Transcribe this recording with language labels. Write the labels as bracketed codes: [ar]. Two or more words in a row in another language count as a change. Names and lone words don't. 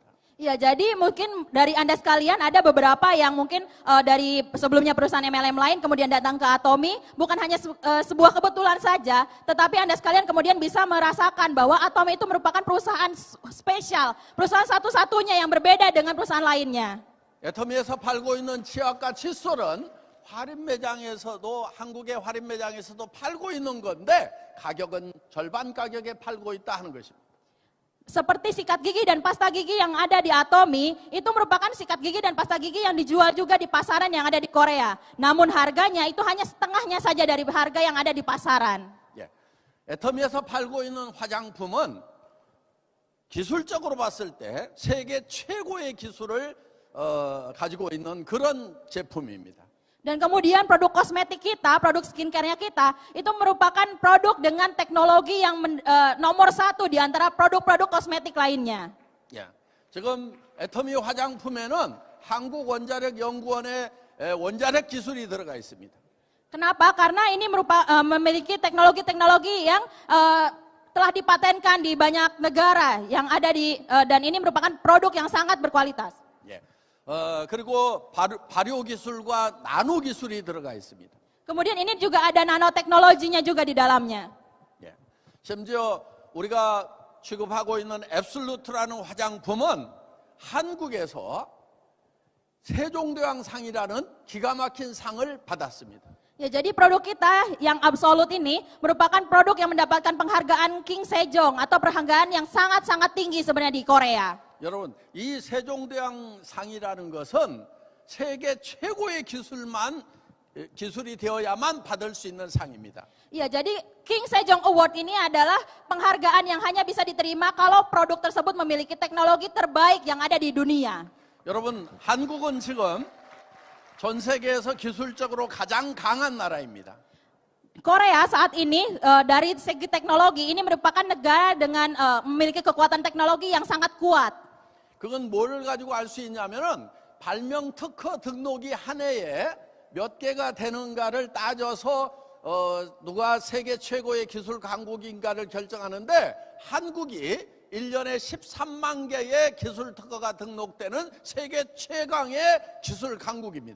[id] Ya, jadi mungkin dari Anda sekalian ada beberapa yang mungkin dari sebelumnya perusahaan MLM lain kemudian datang ke Atomy, bukan hanya sebuah kebetulan saja, tetapi Anda sekalian kemudian bisa merasakan bahwa Atomy itu merupakan perusahaan spesial, perusahaan satu-satunya yang berbeda dengan perusahaan lainnya. [ko] 애터미에서 팔고 있는 치약과 칫솔은 할인 매장에서도 한국의 할인 매장에서도 팔고 있는 건데 가격은 절반 가격에 팔고 있다 하는 것입니다. [id] Seperti sikat gigi dan pasta gigi yang ada di Atomy, itu merupakan sikat gigi dan pasta gigi yang dijual juga di pasaran yang ada di Korea. Namun harganya itu hanya setengahnya saja dari harga yang ada di pasaran. [ko] 예. 애터미에서 팔고 있는 화장품은 기술적으로 봤을 때 세계 최고의 기술을 가지고 있는 그런 제품입니다. [id] Dan kemudian produk kosmetik kita, produk skincare-nya kita, itu merupakan produk dengan teknologi yang nomor 1 di antara produk-produk kosmetik lainnya. [ko] 예. 지금 애터미 화장품에는 한국원자력연구원의 원자력 기술이 들어가 있습니다. [id] Kenapa? Karena ini memiliki teknologi-teknologi yang telah dipatenkan di banyak negara yang ada dan ini merupakan produk yang sangat berkualitas. [ko] 예. 그리고 발효 기술과 나노 기술이 들어가 있습니다. [id] Kemudian ini juga ada nanoteknologinya juga di dalamnya. [ko] 예. 심지어 우리가 취급하고 있는 앱솔루트라는 화장품은 한국에서 세종대왕상이라는 기가 막힌 상을 받았습니다. [id] Ya, jadi produk kita yang Absolut ini merupakan produk yang mendapatkan penghargaan King Sejong atau penghargaan yang sangat-sangat tinggi sebenarnya di Korea. [ko] 여러분, 이 세종대왕상이라는 것은 세계 최고의 기술이 되어야만 받을 수 있는 상입니다. [id] Ya, jadi King Sejong Award ini adalah penghargaan yang hanya bisa diterima kalau produk tersebut memiliki teknologi terbaik yang ada di dunia. [ko] 여러분, 한국은 지금 전 세계에서 기술적으로 가장 강한 나라입니다. [id] Korea saat ini dari segi teknologi ini merupakan negara dengan memiliki kekuatan teknologi yang sangat kuat. [ko] 그건 뭘 가지고 알 수 있냐면은 발명 특허 등록이 한 해에 몇 개가 되는가를 따져서 누가 세계 최고의 기술 강국인가를 결정하는데 한국이 1년에 13만 개의 기술 특허가 등록되는 세계 최강의 기술 강국입니다.